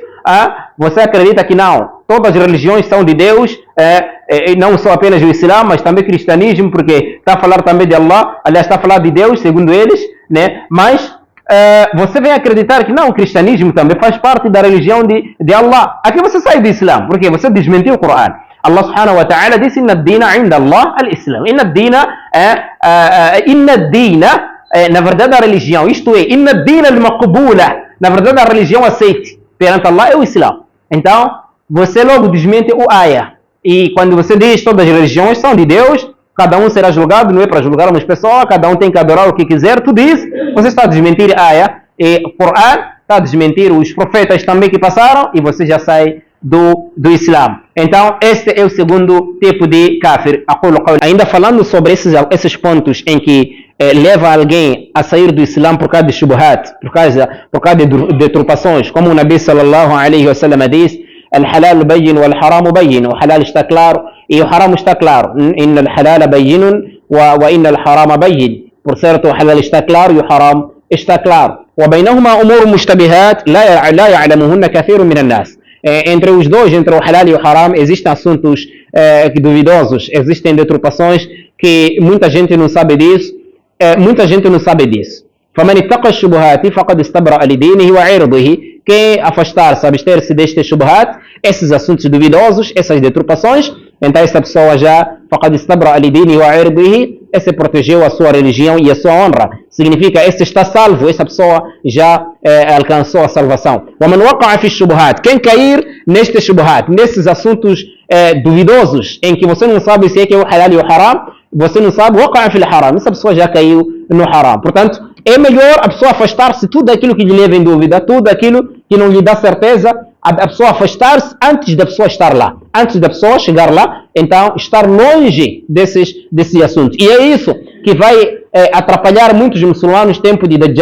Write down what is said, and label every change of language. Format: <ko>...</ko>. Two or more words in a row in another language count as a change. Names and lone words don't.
<pt>Você acredita que não, todas as religiões são de Deus, não só apenas o Islã, mas também o cristianismo, porque está a falar também de Allah, aliás, está a falar de Deus, segundo eles, né? Mas você vem acreditar que não, o cristianismo também faz parte da religião de Allah. Aqui você sai do Islã, porque você desmentiu o Corão.</pt> <ar>الله سبحانه وتعالى</ar> <pt>disse,</pt> <ar>إن الدين عند الله الإسلام. إن الدين,</ar> <pt>na verdade a religião, isto é,</pt> <ar>إن الدين المقبولة,</ar> <pt>na verdade a religião aceite perante Allah é o Islã. Então, você logo desmente o ayah. E quando você diz todas as religiões são de Deus, cada um será julgado, não é para julgar umas pessoas, cada um tem que adorar o que quiser, tudo isso, você está a desmentir a ayah, e o Corão está a desmentir os profetas também que passaram, e você já sai do Islã. Então, este é o segundo tipo de kafir. Ainda falando sobre esses pontos em que leva alguém a sair do Islã por causa de shubhat, por causa de deturpações, como o</pt> <ar>النبي صلى الله عليه وسلم</ar> <pt>diz,</pt> <ar>الحلال بين والحرام بين,</ar> <pt>o halal está claro e o haram está claro.</pt> <ar>إن الحلال بين وإن الحرام بين.</ar> <pt>Por certo, o halal está claro e o haram está claro.</pt> <ar>وبينهما أمور مشتبهات لا يعلمهن كثير من الناس.</ar> <pt>Entre os dois, entre o halal e o haram, existem assuntos duvidosos, existem deturpações que muita gente não sabe disso.</pt> <ar>فَمَنِ اتَّقَى الشُّبُهَاتِ فَقَدْ اسْتَبْرَأَ لِدِينِهِ وَعِرْضِهِ.</ar> <pt>Quem afastar-se, abster-se destes shubhat, esses assuntos duvidosos, essas deturpações, então essa pessoa já</pt> <ar>فَقَدْ اسْتَبْرَأَ لِدِينِهِ وَعِرْضِهِ,</ar> <pt>esse protegeu a sua religião e a sua honra. Significa, esse está salvo, essa pessoa já alcançou a salvação.</pt> <ar>وَمَنْ وَقَعَ فِي الشُّبُهَاتِ,</ar> <pt>quem cair nestes shubhat, nesses assuntos duvidosos, em que você não sabe se é que é o halal e o haram, você não sabe,</pt> <ar>وَقَعَ فِي الْحَرَامِ,</ar> <pt>essa pessoa já caiu no haram. Portanto, é melhor a pessoa afastar-se tudo aquilo que lhe leva em dúvida, tudo aquilo que não lhe dá certeza, a pessoa afastar-se antes da pessoa estar lá. Antes da pessoa chegar lá, então estar longe desses assuntos. E é isso que vai atrapalhar muitos muçulmanos no tempo de Dajjal.</pt>